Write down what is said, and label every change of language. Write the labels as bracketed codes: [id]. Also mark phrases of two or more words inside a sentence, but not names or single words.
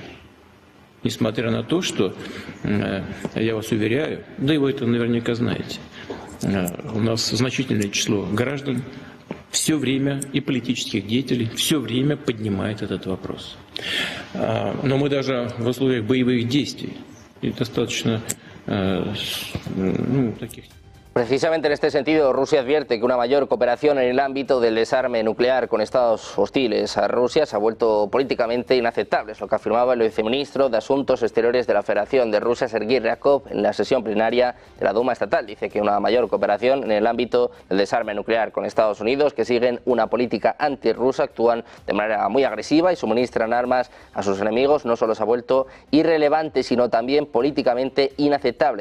[ru] Несмотря на то, что, я вас уверяю, да и вы это наверняка знаете, у нас значительное число граждан все время и политических деятелей все время поднимает этот вопрос. Но мы даже в условиях боевых действий и достаточно таких... [es] Precisamente en este sentido, Rusia advierte que una mayor cooperación en el ámbito del desarme nuclear con estados hostiles a Rusia se ha vuelto políticamente inaceptable. Es lo que afirmaba el viceministro de Asuntos Exteriores de la Federación de Rusia, Sergei Ryabkov, en la sesión plenaria de la Duma estatal. Dice que una mayor cooperación en el ámbito del desarme nuclear con Estados Unidos, que siguen una política antirrusa, actúan de manera muy agresiva y suministran armas a sus enemigos, no solo se ha vuelto irrelevante, sino también políticamente inaceptable.